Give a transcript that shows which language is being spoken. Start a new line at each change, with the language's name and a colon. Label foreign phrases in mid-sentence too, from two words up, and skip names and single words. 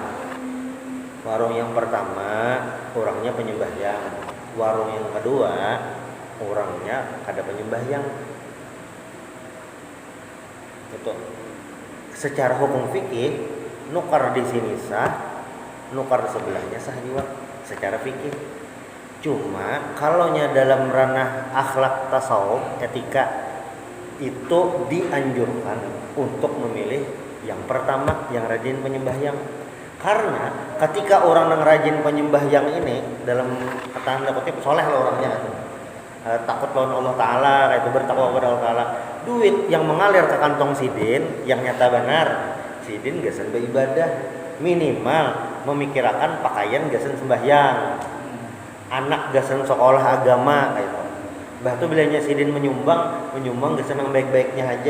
Banjar: Warung yang pertama orangnya penyembahyang, warung yang kedua orangnya kada penyembahyang. Itu secara hukum fikih nukar di sini sah, nukar di sebelahnya sah juga secara fikih. Cuma kalaunya dalam ranah akhlak tasawuf, etika, itu dianjurkan untuk memilih yang pertama yang rajin penyembahyang. Karena ketika orang yang rajin penyembahyang ini dalam tanda kutip soleh lah orangnya, takut lawan Allah Ta'ala, itu bertakwa kepada Allah Ta'ala, duit yang mengalir ke kantong sidin yang nyata benar, sidin gasan beribadah, minimal memikirkan pakaian gasan sembahyang, anak gasan sekolah agama kayak itu. Bah itu bilanya sidin menyumbang gasan yang baik-baiknya aja.